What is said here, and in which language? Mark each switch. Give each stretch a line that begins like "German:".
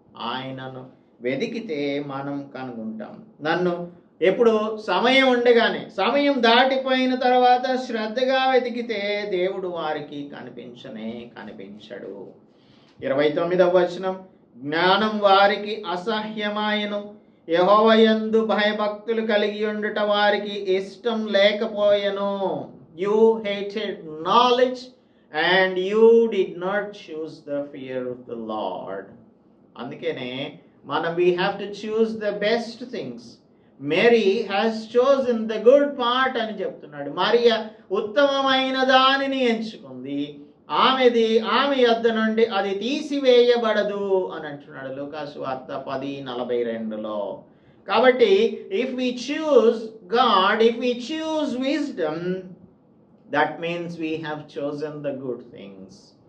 Telugu: ఆయనను వెదికితే మనం కనుగొంటాం. నన్ను ఎప్పుడు సమయం ఉండగానే, సమయం దాటిపోయిన తర్వాత శ్రద్ధగా వెతికితే దేవుడు వారికి కనిపించడు. 29వ వచనం, జ్ఞానం వారికి అసహ్యమాయను, యెహోవా యందు భయభక్తులు కలిగి ఉండుట వారికి ఇష్టం లేకపోయెను.
English: You hated knowledge and you did not choose the fear of the Lord.
Telugu: అందుకనే
English: we have to choose the best things. Mary has chosen the good part
Telugu: అని చెప్తున్నాడు. మరియ ఉత్తమమైన దానిని ఎంచుకుంది, ఆమె యొద్ద నుండి అది తీసివేయబడదు అని అంటున్నాడు లూకాసు వార్త 10:42లో.
English: కాబట్టి if we choose God, if we choose wisdom, that means we have chosen the good things.